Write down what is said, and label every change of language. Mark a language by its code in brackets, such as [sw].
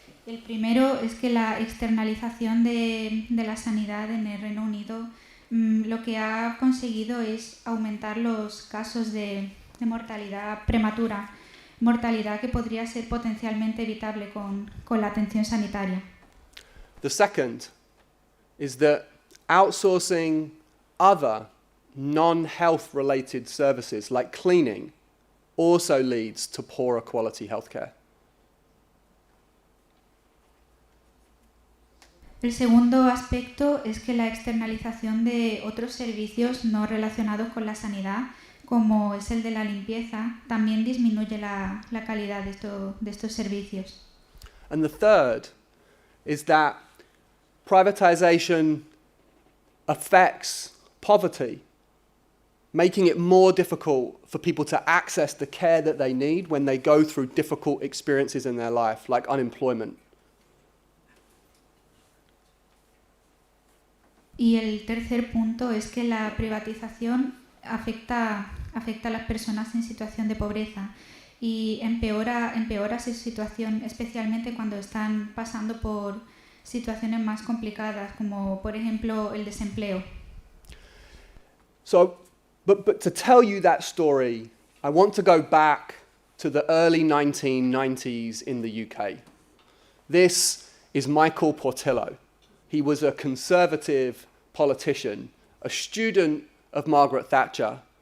[es] El primero es que la externalización de la sanidad en el Reino Unido lo que ha conseguido es aumentar los casos de mortalidad prematura, mortalidad que podría ser potencialmente evitable con la atención sanitaria. [en] The second is that outsourcing other non-health related services like cleaning also leads to poorer quality healthcare. [es] El segundo aspecto es que la externalización de otros servicios no relacionados con la sanidad, como es el de la limpieza, también disminuye la calidad de estos servicios. [en] And the third is that privatization affects poverty, making it more difficult for people to access the care that they need when they go through difficult experiences in their life, like unemployment. [es] Y el tercer punto es que la privatización afecta a las personas en situación de pobreza y empeora su situación, especialmente cuando están pasando por situaciones más complicadas, como por ejemplo el desempleo. [en] So, but to tell you that story, I want to go back to the early 1990s in the UK. This is Michael Portillo. He was a conservative politician, a student of Margaret Thatcher.